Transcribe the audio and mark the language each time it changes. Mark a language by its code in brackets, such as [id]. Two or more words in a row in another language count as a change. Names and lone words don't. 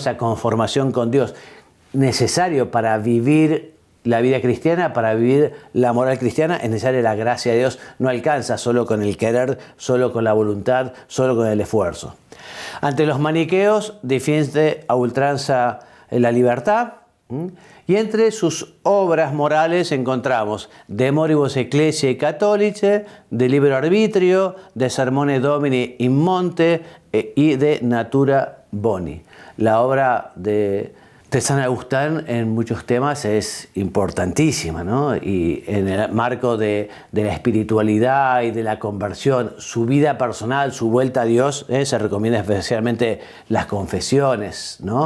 [es] Esa conformación con Dios, necesario para vivir la vida cristiana, para vivir la moral cristiana, es necesaria la gracia de Dios. No alcanza solo con el querer, solo con la voluntad, solo con el esfuerzo. Ante los maniqueos defiende a ultranza la libertad. Y entre sus obras morales encontramos De Moribus Ecclesiae Catholicae, De Libero Arbitrio, De Sermone Domini in Monte y De Natura Boni. La obra de San Agustín en muchos temas es importantísima, ¿no? Y en el marco de la espiritualidad y de la conversión, su vida personal, su vuelta a Dios, se recomienda especialmente las confesiones, ¿no?